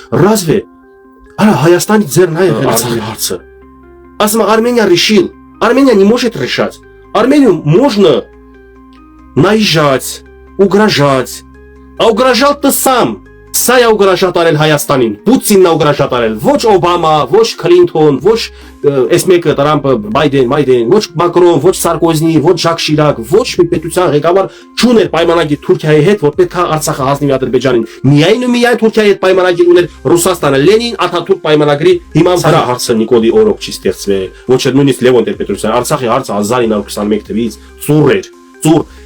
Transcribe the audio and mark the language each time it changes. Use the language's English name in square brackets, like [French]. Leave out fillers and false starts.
[Armenian] Разве Հայաստանի ձեռն է եղել այս հարցը? [Russian] Ասում Армения решил. Армения не может решать. Армению можно наезжать, угрожать. А угрожал ты сам. [Armenian] Սա է ուգրաշա տարել Հայաստանին, Պուտինն է ուգրաշա տարել, ոչ Օբամա, ոչ Քլինթոն, ոչ այս մեկը Տրամպը, Բայդեն, ոչ Մակրոն, ոչ Սարկոզի, ոչ Ժակ Շիրակ, ոչ մի պետության ղեկավար չուներ պայմանագիր Թուրքիայի հետ, որ պետք է Արցախը հանձնի Ադրբեջանին։ Միայն Թուրքիայի հետ պայմանագիր ուներ Ռուսաստանը, Լենին, Աթաթուրք պայմանագրի հիման վրա հարցը Նիկոլի օրոք չի ստեղծվել, ոչ էլ նույնիսկ Լևոն Տեր-Պետրոսյանը, Արցախի հարցը 1921 թվականից ծուռ